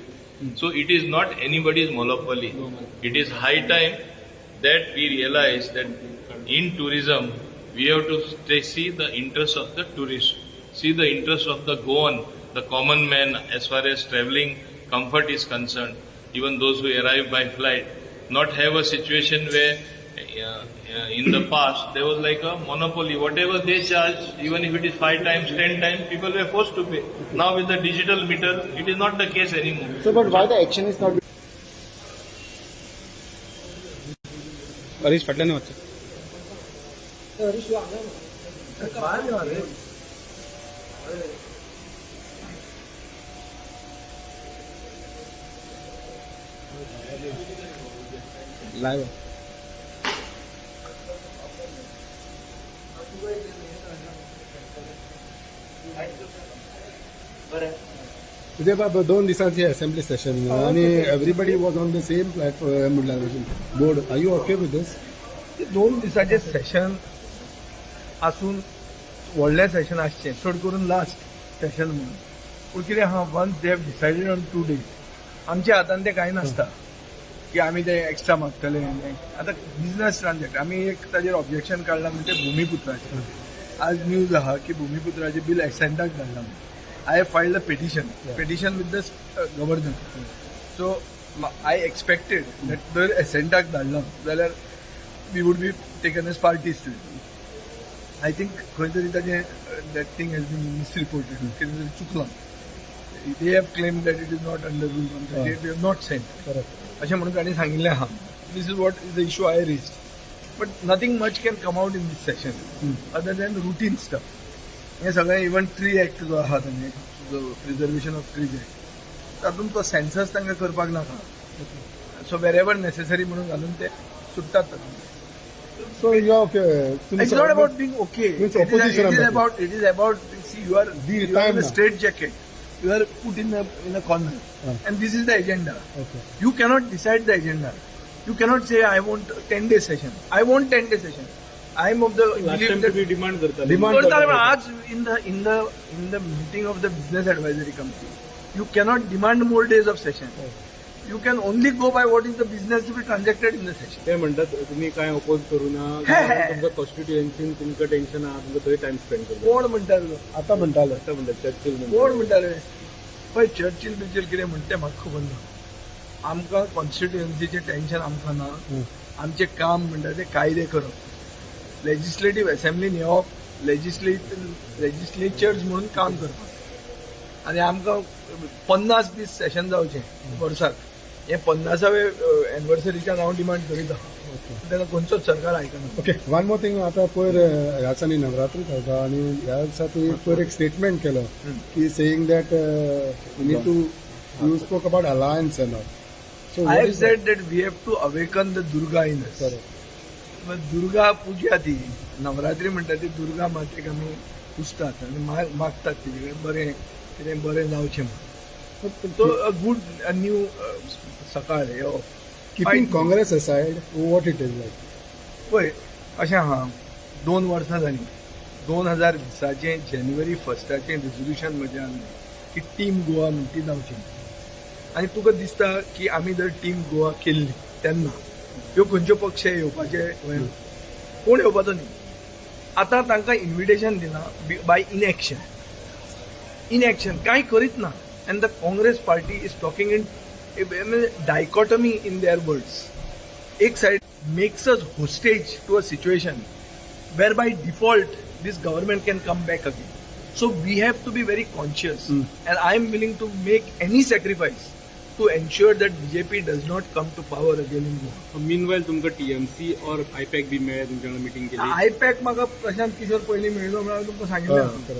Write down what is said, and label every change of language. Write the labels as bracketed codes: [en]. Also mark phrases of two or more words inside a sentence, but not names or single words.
[en] So it is not anybody's monopoly. It is high time that we realize that in tourism, we have to see the interests of the tourist, see the interests of the Goan, the common man as far as traveling comfort is concerned, even those who arrive by flight, not have a situation where in the past there was like a monopoly. Whatever they charge, even if it is 5 times, 10 times, people were forced to pay. Now with the digital meter, it is not the case anymore. So, but why the action is not? [kok] हरीश फाटल्यान वचचे लाईव्ह म्हणजे बाबा 2 दिसांची असेंब्ली सेशन आणि [en] everybody was on the same platform board. are you okay with this? [kok] 2 दिसांचे सेशन आसून व्हडलें सेशन आसचें चड करून [en] last session [kok] म्हणून. पूण कितें आहा, [en] once they have decided on 2 days [kok] आमच्या हातान तें कांय नासता की आमी ते एक्स्ट्रा मागतले. आतां [en] business transact [kok] आमी एक ताजेर ऑब्जेक्शन काडलां म्हणजे भूमिपुत्राचें. आज न्यूज आहा की भूमिपुत्राचें बील एसेंटाक धाडलां. [en] I have filed a petition with the governor. So I expected that [kok] जर एसेंटाक धाडलां जाल्यार [en] we would be taken as parties to it. I think [kok] खंय तरी ताजें [en] that thing has been misreported. [kok] कितें तरी चुकलां. [en] They have claimed that it is not under rule 138. We have not sent. [kok] अशें म्हणून ताणें सांगिल्लें आहा. [en] This is what is the issue I raised. But nothing much can come out in this session other than routine stuff. [kok] हे सगळें [en] even tree act [kok] जो आहा तांचे जो [en] preservation of trees act [kok] तातूंत तो सेन्सस तांकां करपाक नाका. सो वेरेवर नेसेसरी म्हणून घालून ते सुट्टात तातूंत. [en] so you okay? it's not about being okay. Means opposition it is about see you are time straight jacket you are put in a corner. And this is the agenda. Okay. You cannot decide the agenda. You cannot say, I want 10-day session. I want 10-day session. I am of the लास्ट belief टाइम that [mr] तुम्ही डिमांड करता करता पण आज [en] in the meeting of the business advisory committee, you cannot demand more days of session. You can only go by what is the business to be transacted in the session. [mr] ते म्हणतात तुम्ही काय अपोज करू ना तुमचं कॉन्स्टिट्युएन्सी तुमचं टेन्शन आहा तुमचं थंय टाइम स्पेंड करता [kok] कोण म्हणटालो आता म्हणटालो [mr] आता म्हणतात चर्चिल [kok] कोण म्हणटाले पळय चर्चिल बिर्चिल कितें म्हणटा तें म्हाका खबर ना. आमकां कॉन्स्टिट्युएन्सीचें टेन्शन आमकां ना. आमचें काम म्हणटा तें कायदे करप, लेजिस्लेटिव्ह असेंब्लीन येवप, लेजिस्लेचर्स म्हणून काम करप आनी आमकां 50 दीस सेशन जावचें वर्साक. हे 50वे एनिवर्सरीच्यान हांव डिमांड करीत आहा. तेन्ना खंयचोच सरकार आयकना. [en] okay one more thing [kok] आता पयर ह्या दिसांनी नवरात्री चलता आणि ह्या दिसा तुवें पयर एक स्टेटमेंट केलो की [en] saying that you need to you spoke about alliance and all. so I have said that we have to awaken the Durga in us. [kok] मग दुर्गा पूजा ती नवरात्री म्हणटा ती दुर्गा मातेक आमी पुजतात आनी मागतात तिचे कडेन बरें कितें बरें जावचें म्हणून. तो अ गुड न्यू सकाळ यो [en] keeping Congress aside what it is like. [kok] पळय अशें आहा 2 वर्सां जालीं 2020 जानेवारी 1 रेझोल्युशन म्हजें आसलें की टीम गोवा म्हणटा ती जावची. आनी तुका दिसता की आमी जर टीम गोवा केल्ली तेन्ना ह्यो खंयच्यो पक्ष येवपाचे कोण येवपाचो न्ही. आतां तांकां इन्विटेशन दिना [en] by inaction [kok] कांय करीत ना. [en] and the Congress party is talking in dichotomy in their words. one side makes us hostage to a situation where by default this government can come back again. So we have to be very conscious, and I am willing to make any sacrifice to ensure that BJP does not come to power again in Goa. [kok] मीनवाईल तुमकां टीएमसी और आयपॅक बी मेळ्ळे तुमच्या वांगडा मिटींग केली. आयपॅक म्हाका प्रशांत किशोर पयलीं मेळ्ळो म्हळ्यार तुमकां सांगिल्लें.